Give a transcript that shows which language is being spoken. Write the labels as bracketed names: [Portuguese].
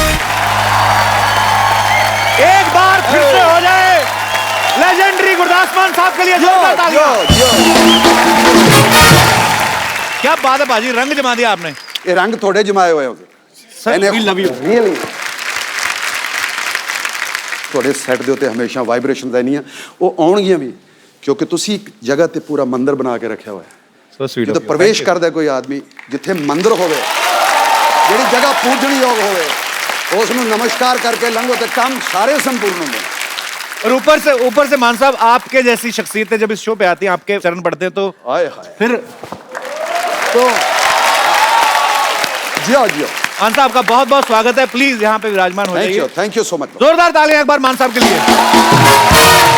[Hindi] एक बार फिर से हो जाए लेजेंडरी गुरदास मान साहब के लिए जोरदार तालियां। क्या बात है बाजी, रंग जमा दिया आपने। ये रंग थोड़े जमाए हुए हो [English] Sir, we love you। [Hindi] Really थोड़े सैट [Punjabi] ਦੇ ਉੱਤੇ ਹਮੇਸ਼ਾ ਵਾਈਬ੍ਰੇਸ਼ਨ ਰਹਿਣੀਆਂ, ਉਹ ਆਉਣਗੀਆਂ ਵੀ ਕਿਉਂਕਿ ਤੁਸੀਂ ਇੱਕ ਜਗ੍ਹਾ ਤੇ ਪੂਰਾ ਮੰਦਿਰ ਬਣਾ ਕੇ ਰੱਖਿਆ ਹੋਇਆ ਹੈ। [English] So sweet of [Punjabi] ਜਦੋਂ [English] you। [Punjabi] ਪ੍ਰਵੇਸ਼ ਕਰਦਾ ਕੋਈ ਆਦਮੀ ਜਿੱਥੇ ਮੰਦਿਰ ਹੋਵੇ, ਜਿਹੜੀ ਜਗ੍ਹਾ ਪੂਜਣਯੋਗ ਹੋਵੇ, ਉਸ ਨੂੰ ਨਮਸਕਾਰ ਕਰਕੇ ਲੰਘੋ ਤੇ ਕੰਮ ਸਾਰੇ ਸੰਪੂर्ण ਹੁੰਦੇ ਨੇ। [Hindi] और ऊपर से मान साहब आपके जैसी शख्सियतें जब इस शो पे आती हैं, आपके चरण पढ़ते हैं तो हाय हाय फिर तो जियो जियो। मान साहब का बहुत बहुत स्वागत है। प्लीज यहाँ पे विराजमान हो जाइए। [English] Thank you so much. [Hindi] जोरदार तालियां एक बार मान साहब के लिए।